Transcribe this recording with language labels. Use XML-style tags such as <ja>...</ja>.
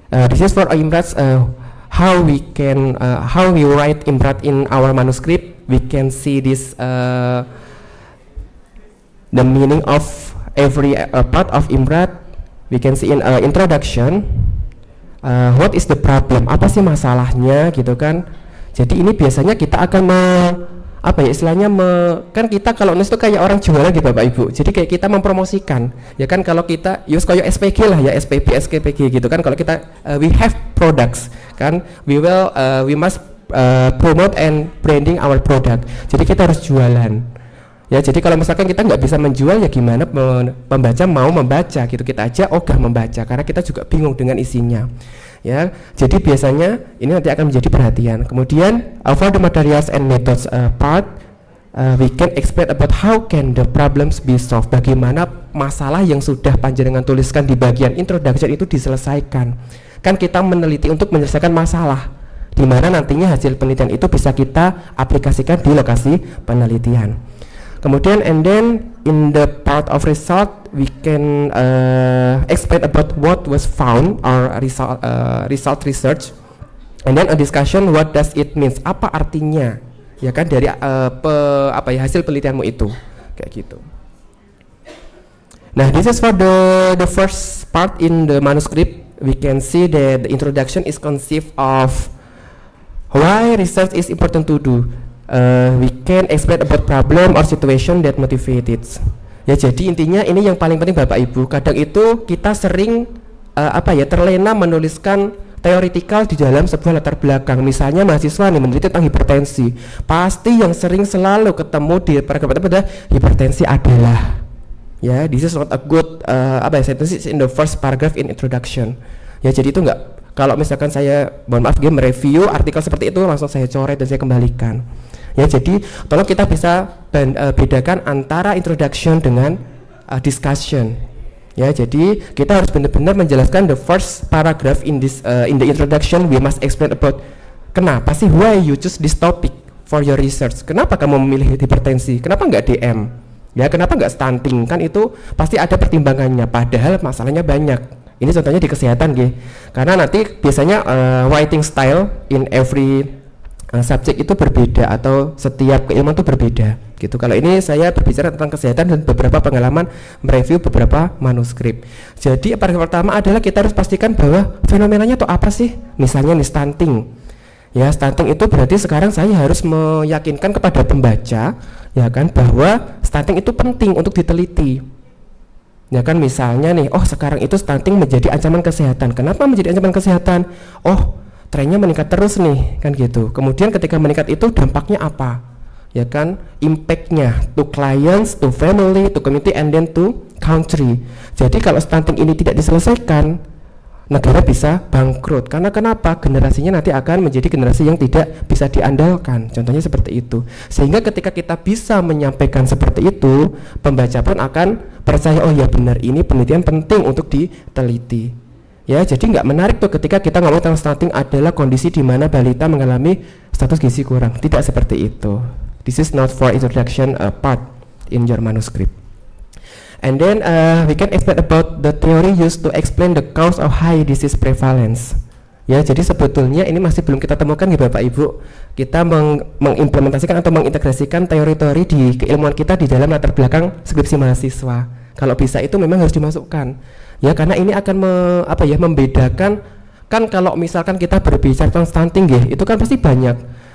<en>This is for IMRAT. How we write IMRAT in our manuscript. We can see this the meaning of every part of IMRAT. We can see in introduction. What is the problem?</en> <id>Apa sih masalahnya gitu kan? Jadi ini biasanya kita akan istilahnya kan kita kalau nulis itu kayak orang jualan gitu Bapak Ibu. Jadi kayak kita mempromosikan. Ya kan kalau kita use kayak SPG lah ya, SPP, SKPG gitu kan.</id> <en>Kalau kita we have products kan, we must promote and branding our product.</en> <id>Jadi kita harus jualan. Ya, jadi kalau misalkan kita nggak bisa menjual ya gimana pembaca mau membaca gitu, kita aja ogah membaca karena kita juga bingung dengan isinya. Ya, jadi biasanya ini nanti akan menjadi perhatian. Kemudian</id> <en>for the materials and methods part, we can explain about how can the problems be solved.</en> <id>Bagaimana masalah yang sudah panjenengan tuliskan di bagian introduction itu diselesaikan. Kan kita meneliti untuk menyelesaikan masalah, di mana nantinya hasil penelitian itu bisa kita aplikasikan di lokasi penelitian. Kemudian</id> <en>and then in the part of result we can explain about what was found or result research, and then a discussion what does it means,</en> <id>apa artinya ya kan dari hasil penelitianmu itu kayak gitu.</id> <en>Nah, this is for the first part in the manuscript. We can see that the introduction is conceived of why research is important to do. We can explain about problem or situation that motivated.</en> <id>Ya, jadi intinya ini yang paling penting Bapak Ibu. Kadang itu kita sering terlena menuliskan teoritikal di dalam sebuah latar belakang. Misalnya mahasiswa nih meneliti tentang hipertensi, pasti yang sering selalu ketemu di paragraf pada hipertensi adalah, ya,</id> <en>this is not a good sentence in the first paragraph in introduction.</en> <id>Ya, jadi itu enggak, kalau misalkan saya mohon maaf mereview artikel seperti itu langsung saya coret dan saya kembalikan. Ya, jadi tolong kita bisa bedakan antara introduction dengan discussion. Ya, jadi kita harus benar-benar menjelaskan</id> <en>the first paragraph in this in the introduction. We must explain about</en> <id>kenapa sih,</id> <en>why you choose this topic for your research.</en> <id>Kenapa kamu memilih hipertensi? Kenapa nggak DM? Ya, kenapa nggak stunting? Kan itu pasti ada pertimbangannya. Padahal masalahnya banyak. Ini contohnya di kesehatan, karena nanti biasanya</id> <en>writing style in every</en> <id>subjek itu berbeda atau setiap keilmuan itu berbeda gitu. Kalau ini saya berbicara tentang kesehatan dan beberapa pengalaman mereview beberapa manuskrip. Jadi paragraf pertama adalah kita harus pastikan bahwa fenomenanya itu apa sih. Misalnya nih stunting. Ya, stunting itu berarti sekarang saya harus meyakinkan kepada pembaca ya kan bahwa stunting itu penting untuk diteliti. Ya kan, misalnya nih, oh sekarang itu stunting menjadi ancaman kesehatan. Kenapa menjadi ancaman kesehatan? Oh, trennya meningkat terus nih, kan gitu. Kemudian ketika meningkat itu dampaknya apa? Ya kan, impactnya</id> <en>to clients, to family, to community, and then to country.</en> <id>Jadi kalau stunting ini tidak diselesaikan, negara bisa bangkrut. Karena kenapa? Generasinya nanti akan menjadi generasi yang tidak bisa diandalkan. Contohnya seperti itu. Sehingga ketika kita bisa menyampaikan seperti itu, pembaca pun akan percaya, oh ya benar, ini penelitian penting untuk diteliti. Ya, jadi nggak menarik tuh ketika kita ngomong tentang stunting adalah kondisi di mana balita mengalami status gizi kurang. Tidak seperti itu.</id> <en>This is not for introduction part in your manuscript. And then we can explain about the theory used to explain the cause of high disease prevalence.</en> <id>Ya, jadi sebetulnya ini masih belum kita temukan ya Bapak Ibu. Kita mengimplementasikan atau mengintegrasikan teori-teori di keilmuan kita di dalam latar belakang skripsi mahasiswa. Kalau bisa itu memang harus dimasukkan. Ya, karena ini akan membedakan. Kan kalau misalkan kita berbicara tentang stunting itu kan pasti banyak.</id>